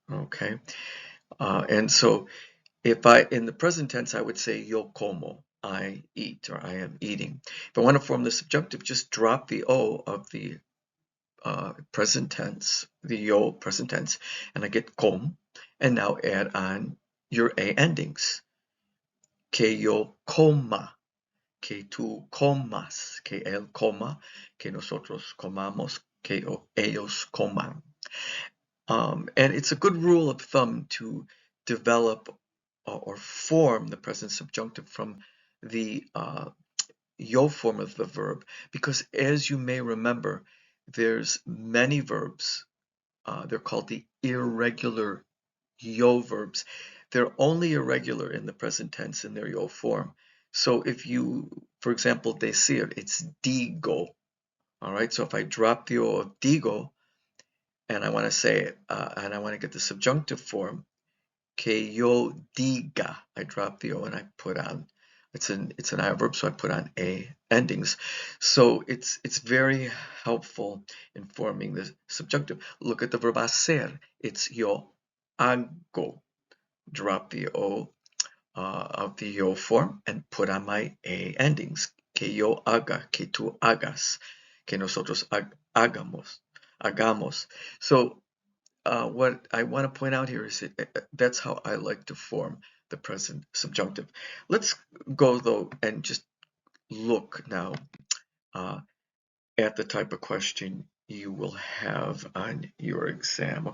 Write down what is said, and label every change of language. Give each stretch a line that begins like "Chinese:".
English: Okay, and so if in the present tense, I would say
Spanish: yo como,
English: I eat, or I am eating. If I want to form the subjunctive, just drop the O of the present tense, the yo present tense, and I get com, and now add on your A endings.
Spanish: Que yo coma, que tú comas, que él coma, que nosotros comamos, que ellos coman.
English: And it's a good rule of thumb to develop or form the present subjunctive from the yo form of the verb, because as you may remember, there's many verbs. They're called the irregular yo verbs. They're only irregular in the present tense in their yo form. So if you, for example, decir, it's digo. All right, so if I drop the o of digo and I want to say it, and I want to get the subjunctive form,
Spanish: que yo diga,
English: I drop the o and I put on, it's an I verb, so I put on a endings. So it's very helpful in forming the subjunctive. Look at the verb hacer. It's
Spanish: yo hago.
English: Drop the o of the yo form and put on my a endings. Que yo haga, que tú hagas, que nosotros hagamos. So what I want to point out here is that's how I like to form the present subjunctive. Let's go though and just look now uh, at the type of question you will have on your exam.